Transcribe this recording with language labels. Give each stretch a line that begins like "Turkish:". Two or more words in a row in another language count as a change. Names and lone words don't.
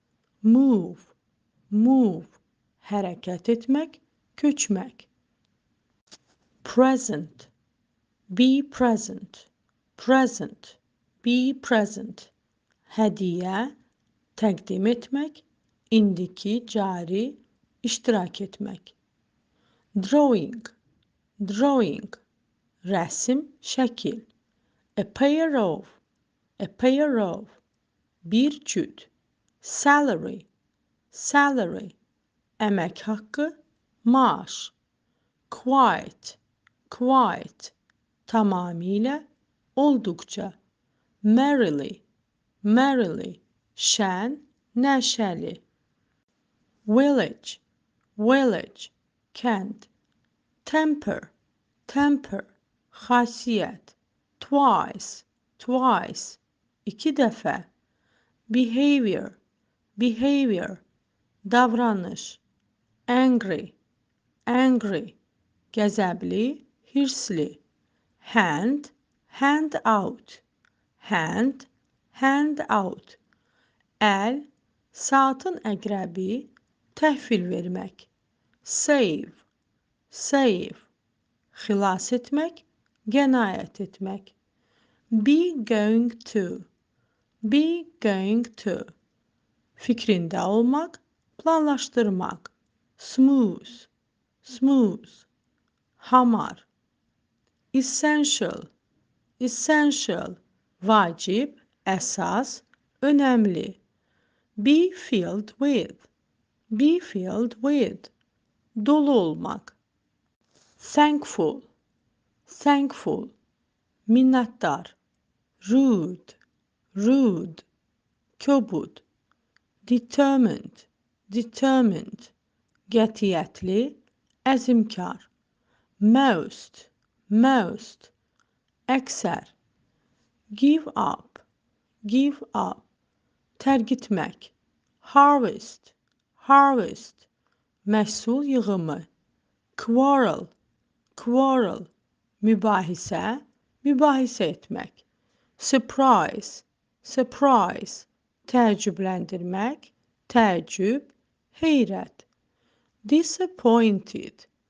Azerbaijani: move, hərəkət etmək, köçmək,
English: present, be present,
Azerbaijani: hədiyyə, təqdim etmək, indiki, cari, iştirak etmək, drawing, rəsm, şəkil,
English: a pair of,
Azerbaijani: bir cüt, salary, əmək haqqı, maaş, quite, tamamilə, olduqca, merrily, şən, nəşəli, village, kənd, temper, xasiyyət, twice, iki dəfə, behavior, davranış, angry, qəzəbli, hirsli,
English: hand out,
Azerbaijani: əl, saatın əqrəbi, təhvil vermək, save, xilas etmək, qənaət etmək,
English: be going to,
Azerbaijani: fikrində olmaq, planlaşdırmaq, smooth, hamar, essential, vacib, əsas, önəmli,
English: be filled with,
Azerbaijani: dolu olmaq, thankful, minnətdar, rude, kobud, determined, qətiyyətli, əzmkar, most, əksər,
English: give up, tərgitmək, harvest,
Azerbaijani: məhsul yığımı, quarrel, mübahisə etmək, surprise, təəccübləndirmək, təəccüb, heyrət, disappointed,